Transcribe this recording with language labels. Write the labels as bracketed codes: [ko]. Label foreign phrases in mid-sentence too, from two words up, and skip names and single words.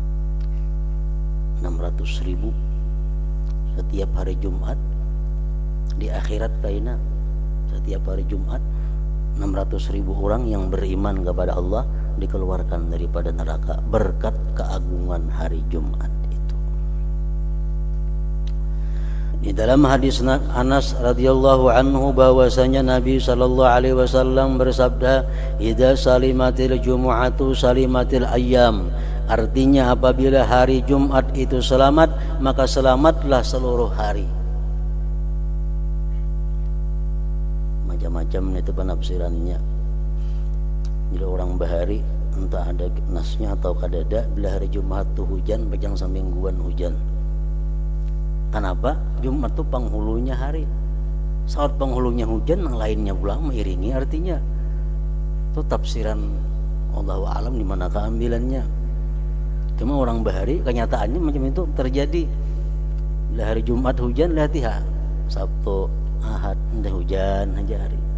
[id] 600.000 setiap hari Jumat di akhirat kaina setiap hari Jumat 600.000 orang yang beriman kepada Allah dikeluarkan daripada neraka berkat keagungan hari Jumat itu. Di dalam hadis Anas [ar] radhiyallahu anhu [id] bahwasanya Nabi [ar] sallallahu alaihi wasallam [id] bersabda, [ar] "Idza salimatil jumu'atu salimatil ayyam." [id] Artinya apabila hari Jumat itu selamat, maka selamatlah seluruh hari. Macam-macam itu penafsirannya. Jadi orang bahari entah ada nasnya atau kadada, bila hari Jumat tuh hujan bajang samingguan hujan. Kenapa? Jumat tuh penghulunya hari. Saat penghulunya hujan, yang lainnya pula mengiringi, artinya itu tafsiran [ar] Allahu a'lam [id] di mana keambilannya. Cuma orang bahari kenyataannya macam itu terjadi. Bila hari Jumat hujan, lihat ya Sabtu Ahad udah hujan aja hari.